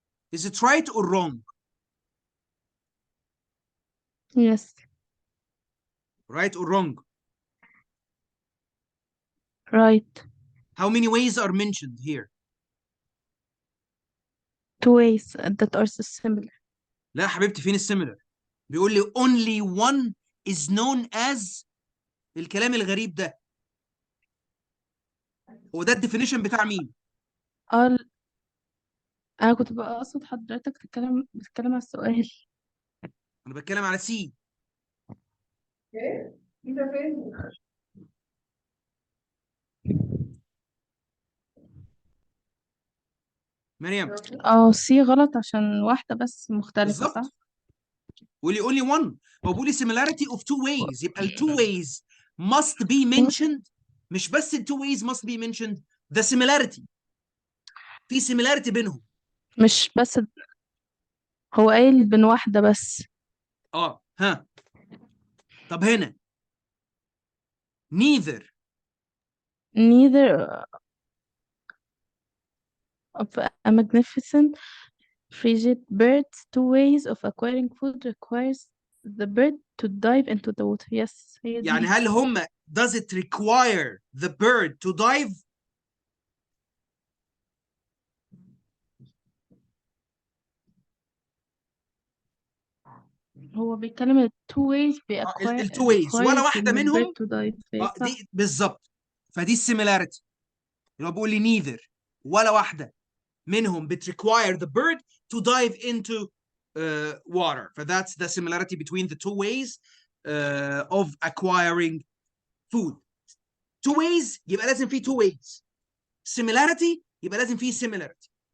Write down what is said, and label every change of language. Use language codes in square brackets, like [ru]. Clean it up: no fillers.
[en] Is it right or wrong? Yes. Right or wrong? Right. How many ways are mentioned here? 2 ways that are similar. [ar] لا حبيبتي، فين السيميلر؟ بيقول لي [en] only one is known as. [ar] الكلام الغريب ده هو ده الديفينيشن بتاع مين؟ انا كنت بقى اقصد حضرتك بتتكلم على السؤال. انا بتكلم على سي. ايه؟ انت فين؟ مريم. سي غلط عشان واحدة بس مختلفة، صح؟ بالظبط. [en] بيقول لي only one. [ar] هو بيقول لي [en] similarity of 2 ways. يبقى ال 2 ways must be mentioned. [ar] مش بس [en] ال 2 ways must be mentioned. the similarity. [ar] في similarity بينهم. مش بس هو قايل بين واحدة بس. ها. طب هنا neither [en] of a magnificent frigid bird's 2 ways of acquiring food requires the bird to dive into the water. Yes, [ar] هي دي. يعني هل هم [en] does it require the bird to dive؟ [ar] هو بيتكلم ال 2 ways ال 2 ways ولا واحدة [en] the [ar] منهم. [en] bird to dive. [ar] صح؟ دي بالظبط. فدي السيميلاريتي. اللي هو بيقول لي neither ولا واحدة منهم [en] require the bird to dive into water. فthat's the similarity between the 2 ways of acquiring food. [ar] 2 ways يبقى لازم في 2 ways. Similarity يبقى لازم في similarity.